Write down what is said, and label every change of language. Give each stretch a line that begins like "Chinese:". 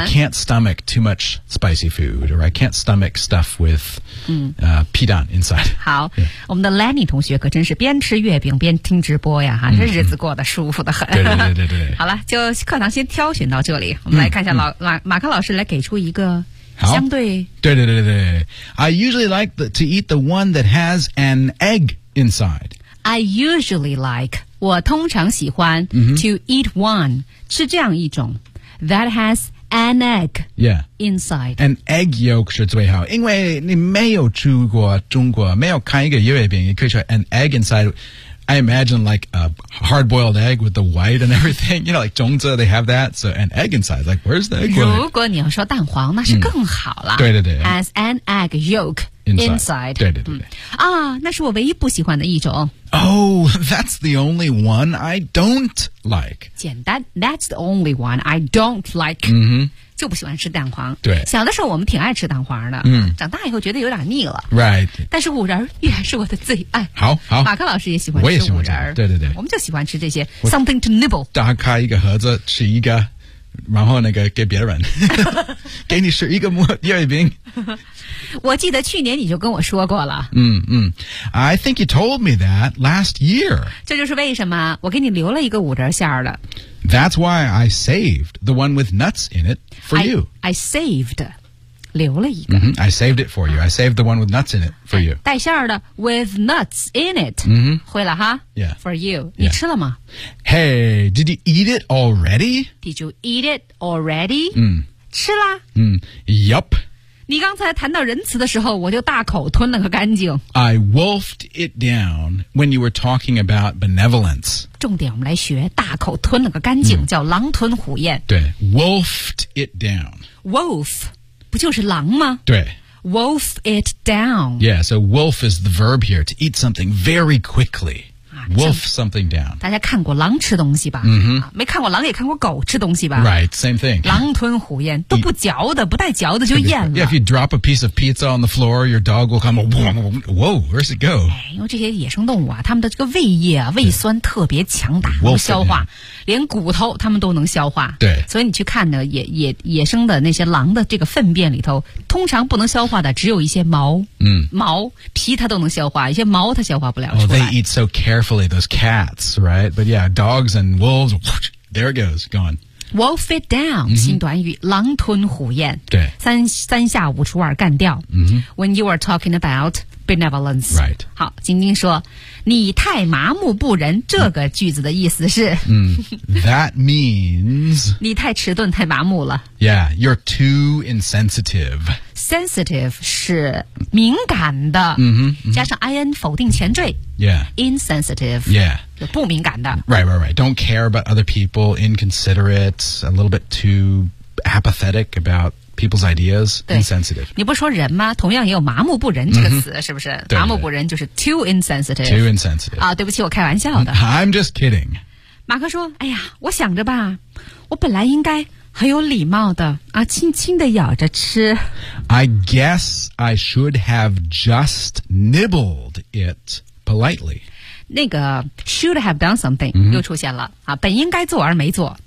English: I can't stomach too much spicy food or I can't stomach stuff with、嗯皮蛋 inside
Chinese: 好、yeah. 我们的 Lenny 同学可真是边吃月饼边听直播呀哈、嗯、这日子过得舒服得很、嗯、对对对 对, 对好了就课堂先挑选到这里我们来看一下老、嗯、马克老师来给出一个相对
English: 对对对对 I usually like to eat the one that has an egg inside I usually like
Chinese: 我通常喜欢、嗯、
English: to eat one
Chinese: 吃这样一种
English: that hasAn egg yeah. inside. An egg yolk
Chinese: 是最好因为你没有去过中国没有看一个月饼你可以说
English: an egg inside. I imagine like a hard-boiled egg with the white and everything. You know, like 种子 they have that. So an egg inside. Like, where's the egg?
Chinese: 如果你要说蛋黄那是更好了、嗯、对对对
English: As an egg yolk inside.
Chinese: 对对对啊、嗯 那是我唯一不喜欢的一种
English: Oh, that's the only one I don't like.
Chinese: 简单
English: that's the only one I don't like.、 Mm-hmm.
Chinese: 就不喜欢吃蛋黄对小的时候我们挺爱吃蛋黄的、嗯、长大以后觉得有点腻了
English: Right
Chinese: 但是五仁依然是我的最爱好好马克老师也喜欢吃五仁我也喜欢吃对对对我们就喜欢吃这些
English: Something to nibble
Chinese: 打开一个盒子吃一个然后那个给别人给你吃一个月饼我记得去年你就跟我说过了
English: 嗯嗯 I think you told me that last year
Chinese: 这就是为什么我给你留了一个五仁馅儿的
English: That's why I saved the one with nuts in it for you I saved
Chinese: 留了一个、 mm-hmm.
English: I saved it for you I saved the one with nuts in it for you
Chinese: 带馅儿的
English: with nuts in it、 mm-hmm.
Chinese: 会了哈
English: Yeah For you
Chinese: 你、yeah. 吃了吗
English: Hey did you eat it already Did you eat it already 嗯
Chinese: 吃啦
English: 嗯 Yup
Chinese: 你刚才谈到仁慈的时候我就大口吞了个干净
English: I wolfed it down when you were talking about benevolence
Chinese: 重点我们来学大口吞了个干净、嗯、叫狼吞虎咽
English: 对 wolfed it down
Chinese: wolf 不就是狼吗对
English: wolf it down yeah so wolf is the verb here to eat something very quicklywolf something down
Chinese: 大家看过狼吃东西吧、 mm-hmm. 没看过狼也看过狗吃东西吧
English: right same thing
Chinese: 狼吞虎咽都不嚼的 不带嚼的就咽了
English: yeah if you drop a piece of pizza on the floor your dog will come whoa where's it go
Chinese: 因为这些野生动物啊他们的这个胃液啊胃酸特别强大能消化连骨头他们都能消化对所以你去看呢 野生的那些狼的这个粪便里头通常不能消化的只有一些毛、 mm. 毛皮它都能消化一些毛它消化不了出来、
English: oh, they eat so carefullyThose cats, right? But yeah, dogs and wolves, there it goes, gone. Wolf it down,、 mm-hmm.
Chinese: 新短语狼吞虎咽对三下五除二干掉、 mm-hmm.
English: When you are talking about benevolence. Right.
Chinese: 好晶晶说你太麻木不仁这个句子的意思是、
English: That means,
Chinese: 你太迟钝太麻木了。
English: Yeah, you're too insensitive.
Chinese: Sensitive 是敏感的 mm-hmm, mm-hmm. 加上 IN 否定前缀
English: Yeah Insensitive Yeah
Chinese: 就不敏感的
English: Right, right, right Don't care about other people Inconsiderate A little bit too apathetic about people's ideas Insensitive
Chinese: 你不说人吗同样也有麻木不仁这个词、mm-hmm. 是不是对对麻木不仁就是
English: too insensitive Too insensitive
Chinese: 啊，对不起我开玩笑的
English: I'm just kidding
Chinese: 马克说哎呀我想着吧我本来应该很有礼貌的啊，轻轻地咬着吃。
English: I guess I should have just nibbled it politely.
Chinese: 那个
English: should have done something、 mm-hmm.
Chinese: 又出现了啊，本应该做而没做。